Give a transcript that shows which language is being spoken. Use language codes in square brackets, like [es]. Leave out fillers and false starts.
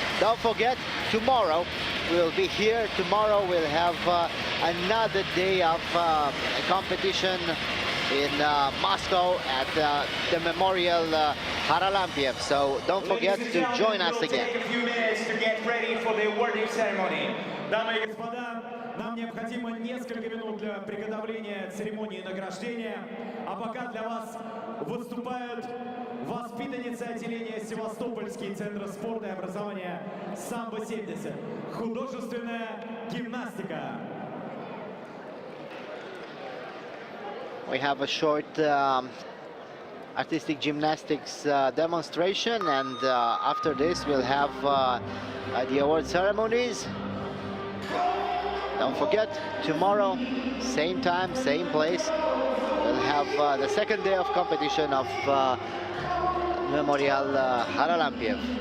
[en] Don't forget, tomorrow we'll be here. Tomorrow we'll have another day of competition in Moscow at the Memorial Kharlampiev. So don't forget to join us again. Take a few minutes to get ready for the awarding ceremony. [ru] Дамы и господа, нам необходимо несколько минут для приготовления церемонии награждения. А пока для вас выступают воспитанницы отделения Севастопольский центр спорта и образования «Самбо-70». Художественная гимнастика. [en] We have a short artistic gymnastics demonstration, and after this we'll have the award ceremonies. Don't forget, tomorrow, same time, same place, we'll have the second day of competition of Memorial Kharlampiev.